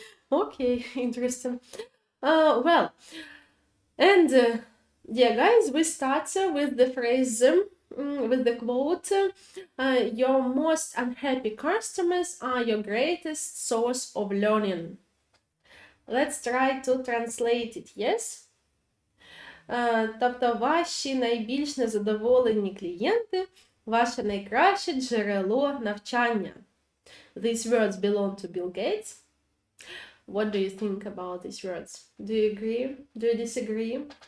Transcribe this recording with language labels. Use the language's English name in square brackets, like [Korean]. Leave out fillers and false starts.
[English] Okay, interesting. Well, and dear guys, we start with the phrase, with the quote, your most unhappy customers are your greatest source of learning. Let's try to translate it, yes? [Ukrainian] Тобто ваші найбільш незадоволені клієнти – ваше найкраще джерело навчання. [English] These words belong to Bill Gates. What do you think about these words? Do you agree? Do you disagree?